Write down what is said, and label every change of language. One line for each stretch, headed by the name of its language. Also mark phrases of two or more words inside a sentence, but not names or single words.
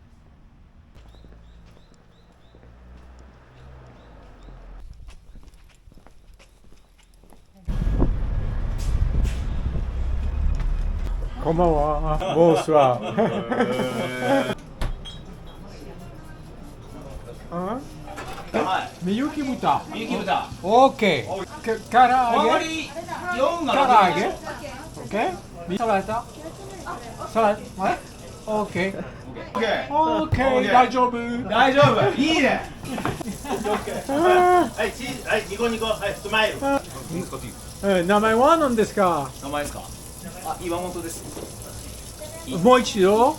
French: Comment va? Bonsoir. Hein? Miyuki Buta. Ok. Karaage. Karaage. Ok. Salata. Salata. Ouais. Ok. Ok. Daijoubu.
Japanese: 大丈夫いいねはいチーズはいニコニコはいスマイル名前は何ですか？名前ですかあ岩本ですもう一度。